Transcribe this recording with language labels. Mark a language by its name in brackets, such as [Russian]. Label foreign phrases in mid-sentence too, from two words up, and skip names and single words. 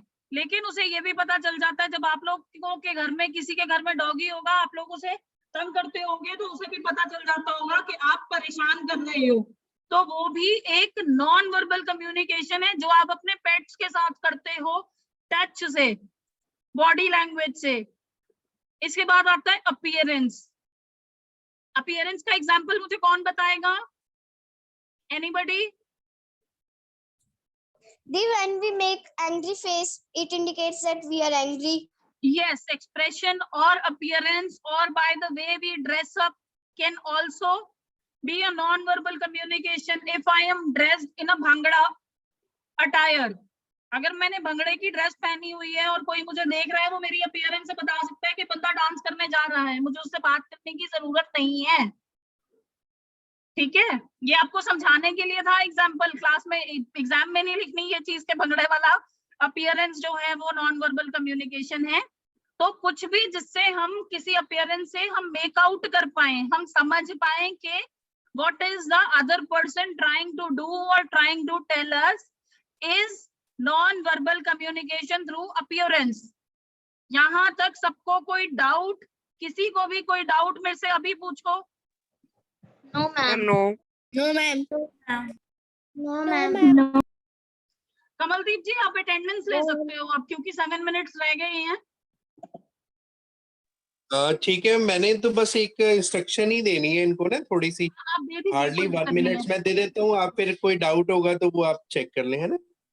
[Hindi] लेकिन उसे ये भी पता चल जाता है, जब आप लोगों के घर में, किसी के घर में डॉगी होगा, आप लोग उसे तंग करते होगे तो उसे भी पता चल जाता होगा कि आप परेशान कर रहे हो, तो वो भी एक [English] non verbal communication [Hindi] है जो आप अपने पेट्स के साथ करते हो, टच से, [English] body language [Hindi] से। इसके बाद आता है अपीयरेंस। अपीयरेंस का एग्जांपल मुझे कौन बताएगा? एनीबॉडी? [English] When we make angry face, it indicates that we are angry. Yes, expression or appearance or by the way we dress up can also be a non-verbal communication. If I am dressed in a bhangra attire, [Hindi] अगर मैंने भंगड़े की ड्रेस पहनी हुई है और कोई मुझे देख रहा है, वो मेरी अपीयरेंस से बता सकता है कि बंदा डांस करने जा रहा है, मुझे उससे बात करने की जरूरत नहीं है। ठीक है, ये आपको समझाने के लिए था एग्जाम्पल, क्लास में एग्जाम में नहीं लिखनी ये चीज के भंगड़े वाला। अपीयरेंस जो है वो [English] non verbal communication [Hindi] है। तो कुछ भी जिससे हम किसी अपीयरेंस से हम [English] make out [Hindi] कर पाए, हम समझ पाए कि [English] what is the other person trying to do और trying to tell us, is non verbal communication through appearance. [Hindi] यहाँ तक सबको कोई डाउट? किसी को भी कोई डाउट मेरे से अभी पूछो। [English] No, ma'am. No. No, ma'am. No, ma'am. [Hindi] कमलदीप जी आप अटेंडेंस ले सकते हो अब, क्योंकि 7 मिनट्स रह गए हैं। ठीक है, मैंने तो बस एक इंस्ट्रक्शन ही देनी है इनको ना, थोड़ी सी, आप दे दीजिए, [English] हार्डली [Hindi] कोई 1 दिक्कत नहीं [English] मिनट्स [Hindi] है। मैं दे देता हूँ, आप फिर कोई डाउट होगा तो वो आप चेक कर लें, है ना।